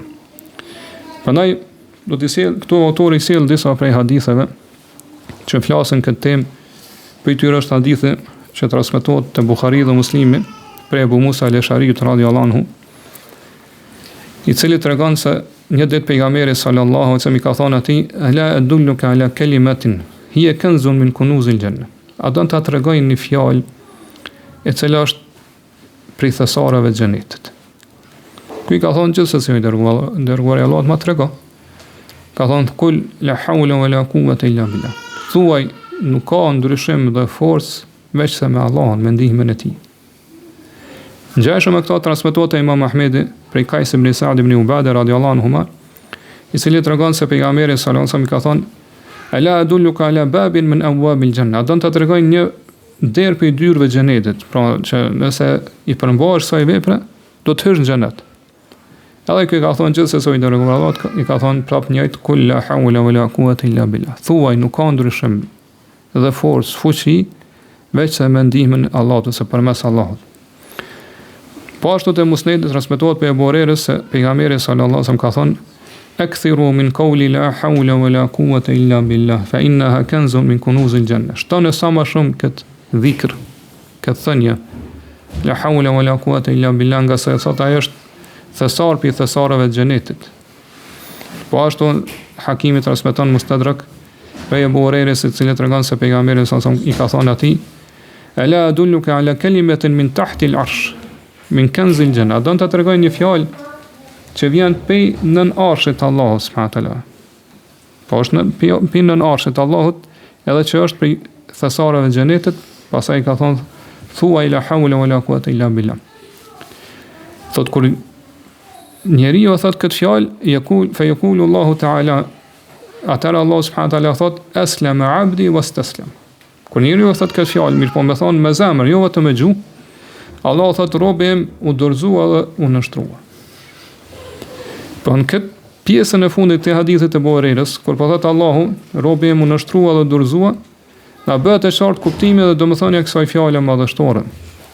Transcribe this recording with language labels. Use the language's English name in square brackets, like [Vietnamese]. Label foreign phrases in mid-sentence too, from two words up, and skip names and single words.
[Albanian] Prandaj do të sjell këtu autori sjell disa prej haditheve që flasin këtë temë. Për tyre është hadithi që transmetohet te Buhari dhe Muslimi prej Abu Musa al-Ash'ariut [Arabic] رضي الله عنه, [Albanian] i cili tregon se një ditë pejgamberi [Arabic] صلى الله عليه وسلم [Albanian] i ka thënë atij: [Arabic] "ألا أدلك على كلمة هي كنز من كنوز الجنة." [Albanian] A do ta tregoj një fjalë e cila është prej thesareve të xhenetit. Ky ka thonë gjithsesi i dërguari Allahut ma trego. Ka thonë: [Arabic] "قل لا حول ولا قوة إلا بالله." [Albanian] Thuaj, nuk ka ndryshim dhe forcë veç se me Allahun, me ndihmën e tij. Ngjashëm me këto transmetohet te Imam Ahmedi prej Kajs ibn Sa'd ibn Ubada [Arabic] رضي الله عنهما, [Albanian] i cili tregon se pejgamberi [Arabic] صلى الله عليه وسلم [Albanian] ka thonë: [Arabic] "ألا أدلك على باب من أبواب الجنة." [Albanian] Do të tregoj një derë për dyrëve të xhenetit, pra që nëse i përmbahesh kësaj vepre, do të hysh në xhenet. Edhe ky ka thonë gjithsesi i dërguar Allahut, i ka thonë prapë njëjtë: [Arabic] "قل لا حول ولا قوة إلا بالله." [Albanian] Thuaj, nuk ka ndryshim dhe forcë, fuqi veç se me ndihmën e Allahut ose përmes Allahut. Po ashtu te Musnedi transmetohet prej Abu Hurairës se pejgamberi [Arabic] صلى الله عليه وسلم [Albanian] ka thonë: [Arabic] "أكثروا من قول لا حول ولا قوة إلا بالله فإنها كنز من كنوز الجنة." [Albanian] Shtoni sa më shumë këtë dhikr, këtë thënie [Arabic] لا حول ولا قوة إلا بالله, [Albanian] nga sa sot ajo është thesar për thesareve të xhenetit. Po ashtu Hakimi transmeton Mustadrak prej Abu Hurairës, i cili tregon se pejgamberi [Arabic] صلى الله عليه وسلم [Albanian] i ka thënë atij: [Arabic] "ألا أدلك على كلمة من تحت العرش من كنز الجنة." [Albanian] Do të tregoj një fjalë që vjen pej nën arshit Allahut [Arabic] سبحانه وتعالى. [Albanian] Po është pej nën arshit Allahut, edhe që është prej thesareve të xhenetit. Pastaj ka thonë: "Thuaj [Arabic] لا حول ولا قوة إلا بالله." [Albanian] Thot kur njeriu thot këtë fjalë, [Arabic] فيقول الله تعالى, [Albanian] atëra Allah [Arabic] سبحانه وتعالى [Albanian] thot: [Arabic] "أسلم عبدي واستسلم." [Albanian] Kur njeriu thot këtë fjalë, mirë po më thon me zemër, jo vetëm me gjuhë, Allah thot: "Robi im u dorëzua dhe u nështrua." Po në këtë pjesën e fundit të hadithit të Buhari's, kur po thot Allahu: "Robi im u nështrua dhe dorëzua", na bëhet e qartë kuptimi dhe domethënia e kësaj fjale madhështore.